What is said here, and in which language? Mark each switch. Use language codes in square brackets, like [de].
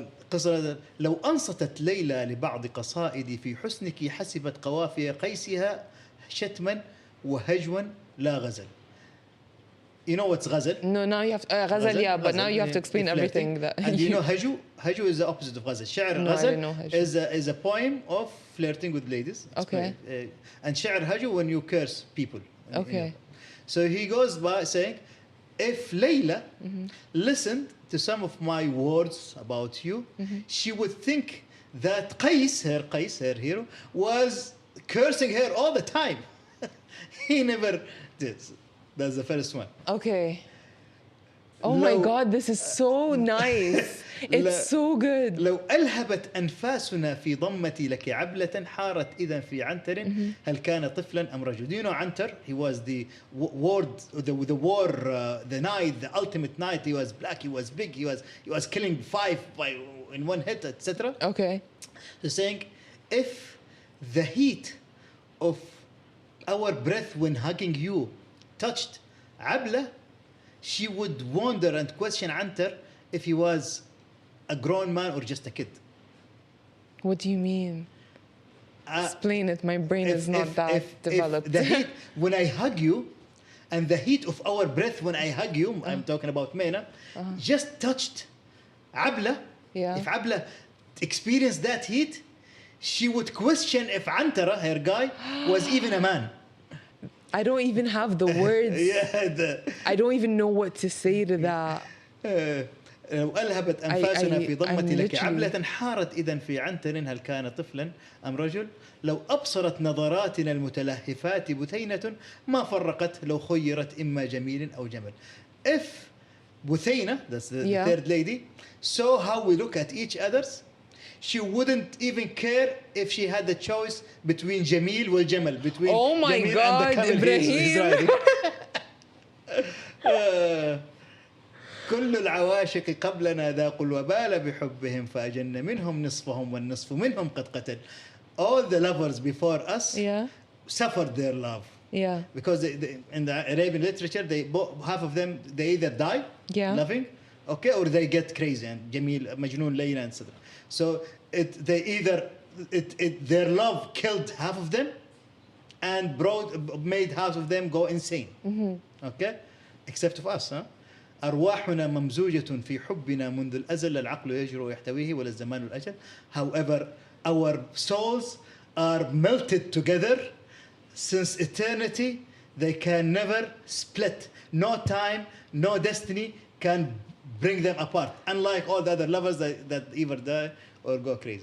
[ar] قصة لو أنصتت ليلى لبعض قصائدي في حسنك حسبت قوافي قيسها شتما وهجوا لا غزل. [en] You know what's غزل? No, now you have to, غزل, yeah, but now you have to explain everything. That And you know هجو? هجو is the opposite of غزل. [ar] شعر [en] No, I [ar] غزل [en] didn't know هجو. is a poem of flirting with ladies. Okay. And شعر هجو when you curse people. Okay. You know. So he goes by saying, if Layla listened to some of my words about you, she would think that Qais, her hero, was cursing her all the time. He never did. That's the first one. Okay. Oh my God, this is so nice. It's so good. [ar] لو ألهبت أنفاسنا في ضمتي لك عبلة حارت إذا في عنتر هل كان طفلا أم رجل. [en] Do you know Antar? He was the the knight, the ultimate knight. He was black, he was big, he was killing 5 in one hit, etc. Okay. So saying, if the heat of our breath when hugging you touched Abla, she would wonder and question Antar if he was a grown man or just a kid. What do you mean? Explain it. My brain is not that developed. If the heat, when I hug you, and the heat of our breath when I hug you, I'm talking about Mena, just touched Abla. Yeah. If Abla experienced that heat, she would question if Antara, her guy, was even a man. I don't even have the words. I don't even know what to say to that. [ar] لو ألهبت أنفاسنا في ضمتي لك عبلة حارت إذا في عنتر هل كان طفلا أم رجل لو أبصرت نظراتنا المتلهفات بثينة ما فرقت لو خيرت إما جميل أو جمل. [en] If Buthayna, that's the third lady, saw how we look at each others, she wouldn't even care if she had the choice between Jamil or Jamal, between Jamil God, and the camel he's riding. [ar] كل العواشق قبلنا ذاقوا الوبال بحبهم فأجن منهم نصفهم والنصف منهم قد قتل. [en] All the lovers before us suffered their love. Yeah. Because in the Arabian literature, half of them, they either die loving, okay, or they get crazy and Jamil, Majnoon, Layla, etc. So their love killed half of them and made half of them go insane. Okay, except of us, huh? [ar] أرواحنا ممزوجة في حبنا منذ الأزل العقل يجرؤ ويحتويه ولا الزمان الأجل. [en] However, our souls are melted together since eternity. They can never split. No time, no destiny can bring them apart. Unlike all the other lovers that either die or go crazy.